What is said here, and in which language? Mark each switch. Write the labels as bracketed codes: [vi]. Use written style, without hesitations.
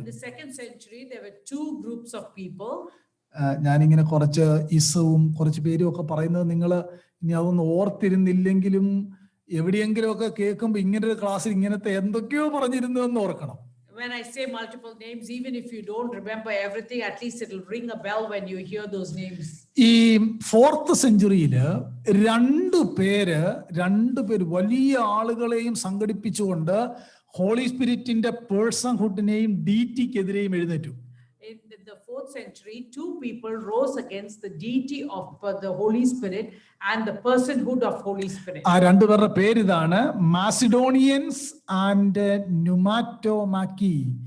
[en] In the 2nd century, there were 2 groups of people. [ml] ഞാനിങ്ങനെ കുറച്ച് ഇസവും കുറച്ച് പേരും ഒക്കെ പറയുന്നത് നിങ്ങൾ ഇനി അതൊന്നും ഓർത്തിരുന്നില്ലെങ്കിലും എവിടെയെങ്കിലും ഒക്കെ കേൾക്കുമ്പോൾ ഇങ്ങനെ ഒരു ക്ലാസ്സിൽ ഇങ്ങനത്തെ എന്തൊക്കെയോ പറഞ്ഞിരുന്നു എന്ന് ഓർക്കണം. [en] When I say multiple names, even if you don't remember everything, at least it will ring a bell when you hear those names. [ml] ഈ 4th centuryയിൽ 2 പേര് വലിയ ആളുകളെയും സംഘടിപ്പിച്ചുകൊണ്ട് ഹോളി സ്പിരിറ്റിന്റെ പേഴ്സൺഹുഡിനെയും ഡീറ്റിക്കെതിരെയും എഴുന്നേറ്റു. [en] In the 4th century, 2 people rose against the deity of the Holy Spirit and the personhood of Holy Spirit. [ml] ആ 2 പേരുടെ പേര് ഇതാണ്: മാസിഡോണിയൻസ് and ന്യൂമാറ്റോമാക്കി.